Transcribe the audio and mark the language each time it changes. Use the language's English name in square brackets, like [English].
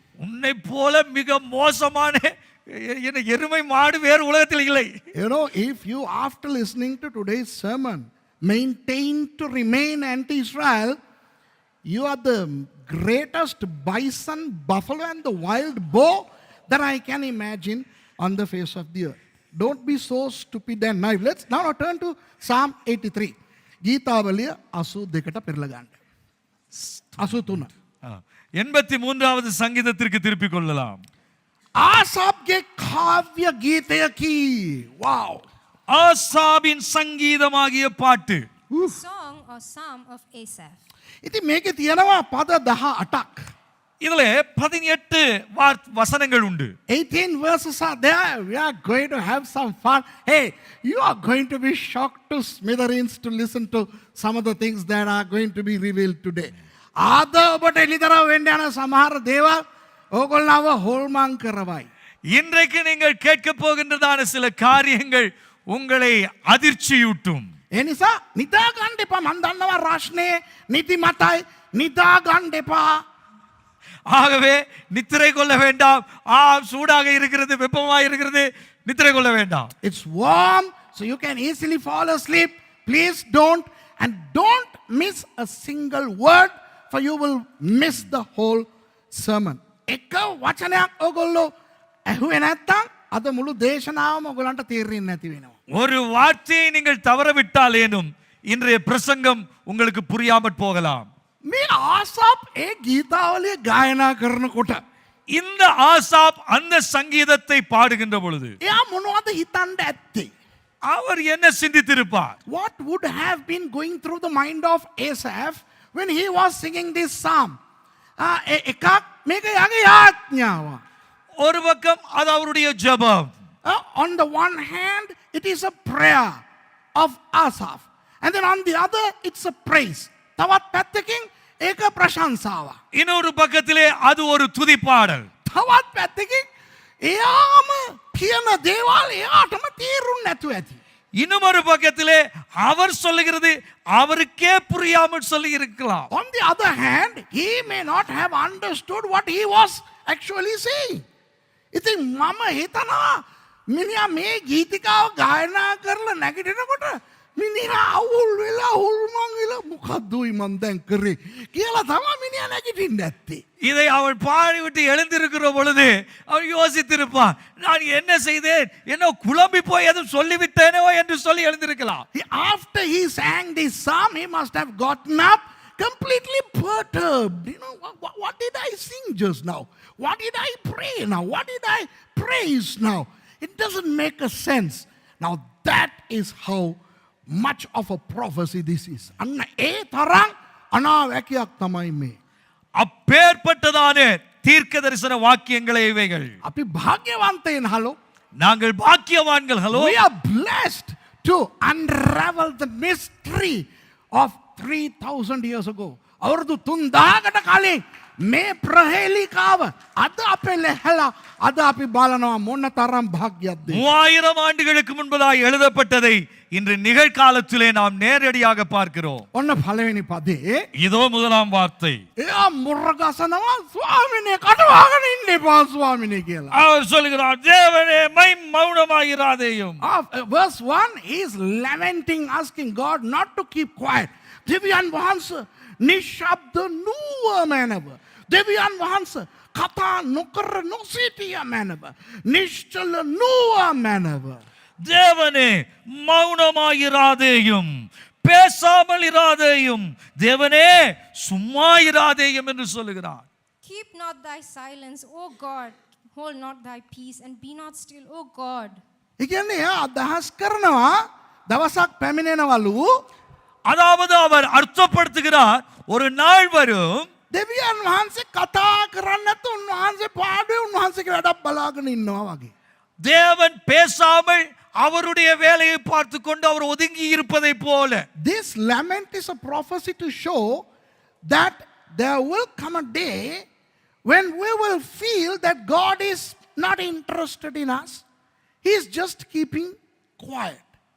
[Tamil] உன்னை போல மிக மோசமான என்ன எருமை மாடு வேறு உலகத்தில் இல்லை. [English] You know, if you after listening to today's sermon maintain to remain anti-Israel, you are the greatest bison, buffalo and the wild boar that I can imagine on the face of the earth. Don't be so stupid and naive. Let's now turn to Psalm 83. [Sinhala] ගීතාවලිය 82ට පෙරලා ගන්න. 83. [Tamil] 83வது சங்கீதத்திற்கு திருப்பிக் கொள்ளலாம். [Sinhala] ආසාප්ගේ කාව්‍ය ගීතයකි. Wow. [Tamil] ஆசாபின் சங்கீதமாகிய பாட்டு. [English] Song or Psalm of Asaph. [Sinhala] ඉතින් මේකේ තියෙනවා පද 18ක්. [Tamil] இதுல 18 வசனங்கள் உண்டு. [English] 18 verses are there. We are going to have some fun. Hey, you are going to be shocked to smithereens to listen to some of the things that are going to be revealed today. [Sinhala] ආද ඔබට එළිදරව් වෙන්න යන සමහර දේවල් ඕගොල්ලන්ව හොල්මන් කරවයි. [Tamil] இன்றைக்கு நீங்கள் கேட்க போகின்றதான சில காரியங்கள் உங்களை அதிர்ச்சியூட்டும். [Sinhala] ඒ නිසා නිදා ගන්න එපා. මන් දන්නවා රාෂ්නේ නිදි මතයි නිදා ගන්න එපා. [Tamil] ஆகவே நித்திரை கொள்ள வேண்டாம். சூடாக இருக்கிறது, வெப்பமாக இருக்கிறது, நித்திரை கொள்ள வேண்டாம். [English] It's warm so you can easily fall asleep. Please don't miss a single word for you will miss the whole sermon. [Sinhala] එක වචනයක් ඔයගොල්ලෝ ඇහුවේ නැත්තම් අද මුළු දේශනාවම ඔයගොල්ලන්ට තේරෙන්නේ නැති වෙනවා. [Tamil] ஒரு வார்த்தையை நீங்கள் தவறவிட்டால் ஏனும் இன்றைய பிரசங்கம் உங்களுக்கு புரியாமற் போகலாம். [Sinhala] මේ ආසාප් ඒ ගීතාවලිය ගායනා කරනකොට [Tamil] இந்த ஆசாப் அந்த சங்கீதத்தை பாடுகின்ற பொழுது [Sinhala] එයා මොනවද හිතන්න ඇත්තේ? [Tamil] அவர் என்ன சிந்தித்திருப்பார்? [English] What would have been going through the mind of Asaph when he was singing this psalm? [Sinhala] එකක් මේක යාගේ යාඥාව. [Tamil] ஒரு பக்கம் அது அவருடைய ஜெபம். [English] On the one hand, it is a prayer of Asaph. And then on the other, it's a praise. [Sinhala] තවත් පැත්තකින් ඒක ප්‍රශංසාව. [Tamil] இன்னொரு பக்கத்திலே அது ஒரு துதிப்பாடல். [Sinhala] තවත් පැත්තකින් එයාම කියන දේවල් එයාටම තේරුම් නැතුව ඇති. [Tamil] இன்னும் ஒரு பக்கத்திலே அவர் சொல்லுகிறது அவருக்கே புரியாமல் சொல்லி இருக்கலாம். [English] On the other hand, he may not have understood what he was actually saying. [Sinhala] ඉතින් මම හිතනවා මිනිහා මේ ගීතිකාව ගායනා කරලා නැගිටිනකොට මිනිහා අවුල් වෙලා හුල්මන් වෙලා මොකද්දෝයි මන් දැන් කරේ කියලා තමයි මිනිහා නැගිටින්න ඇත්තේ. [Tamil] இதை அவள் பாடிவிட்டு எழுந்திருக்கிற பொழுது அவள் யோசித்திருப்பான், நான் என்ன செய்தேன், என்ன குழம்பி போய் எதுவும் சொல்லிவிட்டேனோ என்று சொல்லி எழுந்திருக்கலாம். [English] After he sang this psalm, he must have gotten up completely perturbed. You know, what did I sing just now? What did I pray now? What did I praise now? It doesn't make a sense. Now that is how much of a prophecy this is. [Sinhala] අන්න ඒ තරම් අනාවැකියක් තමයි මේ. [Tamil] அப்பேற்பட்டதான தீர்க்க தரிசன வாக்கியங்களே இவைகள். [Sinhala] අපි භාග්‍යවන්තයන් hello. [Tamil] நாங்கள் பாக்கியவான்கள். Hello. [English] We are blessed to unravel the mystery of 3000 years ago. [Sinhala] අවුරුදු 3000කට කලින් මේ ප්‍රහේලිකාව අද අපේ ලැහැලා අද අපි බලනවා මොන තරම් භාග්‍යයක්ද. [Tamil] 3000 ஆண்டுகளுக்கு முன்பதாய் எழுதப்பட்டதை இன்று நிகழ்காலத்திலே நாம் நேரடியாக பார்க்கிறோம். [Sinhala] ඔන්න පළවෙනි පදේ [Tamil] இதோ முதலாம் வார்த்தை. [Sinhala] එයා මුර්ගසනවා ස්වාමිනේ කටවාගෙන ඉන්න එපා ස්වාමිනේ කියලා. [Tamil] அவர் சொல்கிறார், தேவனே மௌனமாயிராதேயும். [English] Verse 1, he is lamenting, asking God not to keep quiet. [Sinhala] දෙවියන් වහන්සේ නිශ්ශබ්ද නුව මැනව. දෙවියන් වහන්සේ කතා නොකර නොසිටිය මැනව. නිශ්චල නුව මැනව. [Tamil] தேவனே மௌனமாயிராதேயும் பேசாமல் இராதேயும் தேவனே சும்மா இராதேயும் என்று சொல்லுகிறார். [English] Keep not thy silence, O God. Hold not thy peace and be not still, O God. [Sinhala] ඒ කියන්නේ එයා අදහස් කරනවා දවසක් පැමිණෙනවලු [Tamil] அதாவது அவர் அர்த்தப்படுத்துகிறார், ஒரு நாள் வரும் [Sinhala] දෙවියන් වහන්සේ කතා කරන්නේ නැත්නම් උන්වහන්සේ පාඩුවේ උන්වහන්සේගේ වැඩක් බලාගෙන ඉන්නවා වගේ. [Tamil] தேவன் பேசாமல் அவருடைய வேலையை பார்த்து கொண்டு அவர் ஒதுங்கி இருப்பதை போல. [English] This lament is a prophecy to show that there will come a day when we will feel that God is not interested in us. He is just keeping quiet.